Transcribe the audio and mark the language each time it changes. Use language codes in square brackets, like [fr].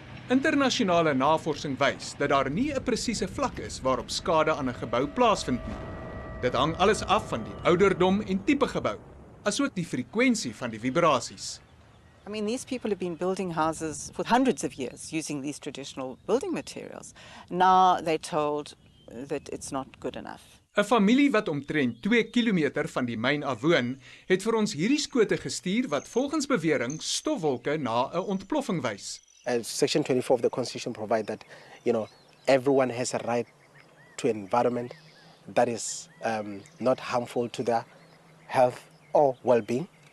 [af] Internasionale navorsing wys dat daar nie 'n presiese vlak is waarop skade aan 'n gebou plaasvind nie. Dit hang alles af van die ouderdom en tipe gebou, asook die frekwensie van die vibrasies. [en] I mean, these people have been building houses for hundreds of years using these traditional building materials. Now they're told that it's not good enough. [af] 'n Familie wat omtrent 2 kilometer van die myn af woon, het vir ons hierdie skote gestuur wat volgens bewering stofwolke na 'n ontploffing wys. [en] Section 24 of the Constitution provide that, everyone has a right to an environment that is not harmful to their health or well-being.